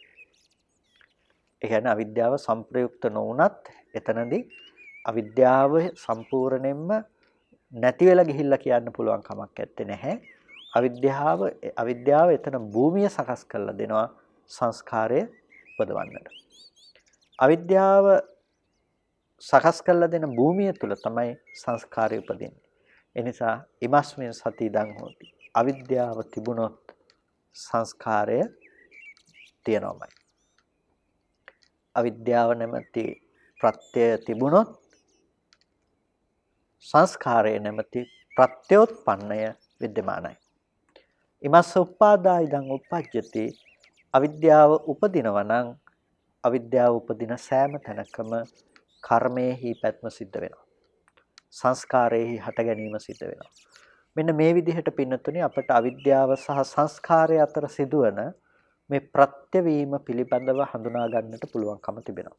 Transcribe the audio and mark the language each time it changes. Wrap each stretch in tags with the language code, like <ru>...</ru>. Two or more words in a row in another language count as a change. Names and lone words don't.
<si>ඒ කියන්නේ අවිද්‍යාව සංප්‍රයුක්ත නොවුනත් එතනදී අවිද්‍යාව සම්පූර්ණයෙන්ම නැති වෙලා ගිහිල්ලා කියන්න පුළුවන් කමක් නැත්තේ නැහැ. අවිද්‍යාව එතන භූමිය සකස් කරලා දෙනවා සංස්කාරය උපදවන්නට. අවිද්‍යාව සකස් කරලා දෙන භූමිය තුල තමයි සංස්කාරය උපදින්නේ. ඒ නිසා</si> <pi>ඉමස්මින් සති ඉදං හෝති.</pi> <si>අවිද්‍යාව තිබුණොත් සංස්කාරය තියෙනවමයි. අවිද්‍යාව නැමැති ප්‍රත්‍යය තිබුණොත් සංස්කාරය නැමැති ප්‍රත්‍යෝත්පන්නය विद्यमानයි.</si> <pi>ඉමස්ස උපාදා ඉදං උපජ්ජති.</pi> <si>අවිද්‍යාව උපදිනවා නම් අවිද්‍යාව උපදින සෑම තැනකම කර්මයේහි පැත්ම සිද්ධ වෙනවා. සංස්කාරයේහි හට ගැනීම සිද්ධ වෙනවා. මෙන්න මේ විදිහට පින්නතුනේ අපට අවිද්‍යාව සහ සංස්කාරය අතර සිදුවන මේ ප්‍රත්‍යවීම පිළිබඳව හඳුනා ගන්නට පුළුවන්කම තිබෙනවා.</si>